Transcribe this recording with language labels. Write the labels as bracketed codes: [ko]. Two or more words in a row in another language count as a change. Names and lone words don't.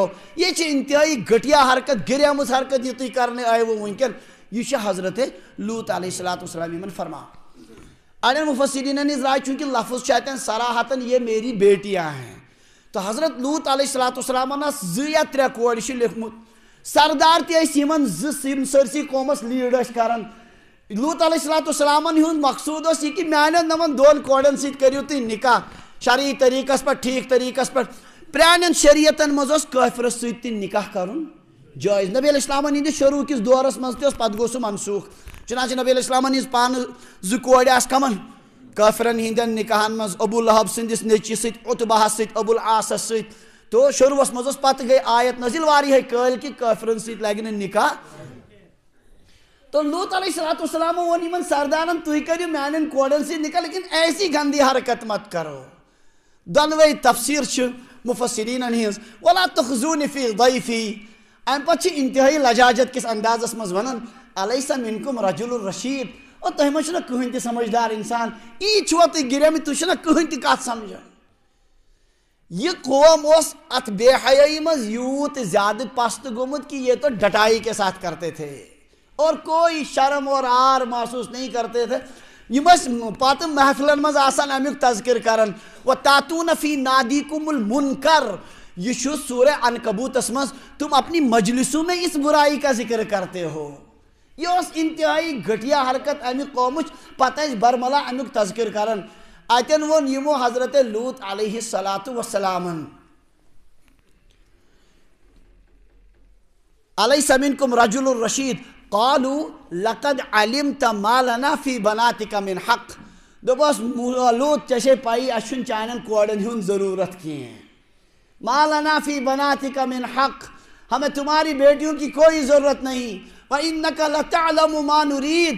[ks] یہ چھ انتہائی گھٹیا حرکت گریمز حرکت یہ تھی [ur] کرنے آئے وہ [ks] ونکن یہ چھ حضرت لوط علیہ السلام من فرما. اڑین [ur] مفسرین نے رائے چونکہ لفظ چاہتے ہیں صراحتاً یہ میری بیٹیاں ہیں تو [ks] حضرت لوط علیہ السلام زٕ یا ترٛےٚ کورِ چھ لیکھمت سردار تہ یمن زم سرسی قومس لیڈ کران. لوط علیہ السلام ہند مقصود اس یہ کہ میانن نمن دون کوڑن ست کریو تھی نکاح شرعی طریقس پہ ٹھیک طریقس پہ پرانن شریعتن مز کافرس ست تہ نکاح کرن جائز. نبی علیہ السلام ہند شروع کس دورس مز تہ پتہ گو سہ منسوخ چنانچہ نبی علیہ السلام ہز پان زٕ کورِ آس کمن کافرن ہندین نکاحن مز ابو لہب سندس نیچی ست عتبہ ست ابو العاص ست تو شروعس مز پتہ گئی آیت نازل واریاہ کال کہ کافرن ست لگہ نکاح. تو لوط علیہ السلام ون یمن سردارن تھی کریو میانن کوڑن ست نکاح [ur] لیکن ایسی گندی حرکت مت کرو. [ks] دونوے تفسیر چھ مفسرین ہز [ar] ولا تخزون فی ضیفی. [ks] ام پتہ انتہائی لجاجت کس اندازس مز ونان [ar] الیس منکم رجل رشید [ks] اور تہ مہ چھنا کہین تہ سمجھدار انسان ای چھو تہ گرم تہ چھنا کہین تہ کت سمجھان. یہ قوم اس ات بے حیائی مز یوت زیادہ پست گومت کہ [ur] یہ تو ڈٹائی کے ساتھ کرتے تھے اور کوئی شرم اور عار محسوس نہیں کرتے تھے. [ks] پتہ محفلن مز آسان امیک تذکر کرن [ar] وَتَأْتُونَ فِي نَادِيكُمُ الْمُنْكَرَ. [ks] یہ چھُ سورہ عنکبوتس مز [ur] تم اپنی مجلسوں میں اس برائی کا ذکر کرتے ہو. [ks] یہ اس انتہائی گھٹیا حرکت امیک قومچ پتہ برملا امیک تذکر کرن. اتن ون یمو حضرت لوط علیہ السلام [ar] الیس منکم رجل رشید قالوا لقد علمت ما لنا في بناتك من حق. [ks] دوپس لوط چشے پائی اشن چانن کوڑن ہن ضرورت کی ہیں. [ar] ما لنا في بناتك من حق, [ur] ہمیں تمہاری بیٹیوں کی کوئی ضرورت نہیں. [ar] وَإِنَّكَ لَتَعْلَمُ مَا نُرِيد.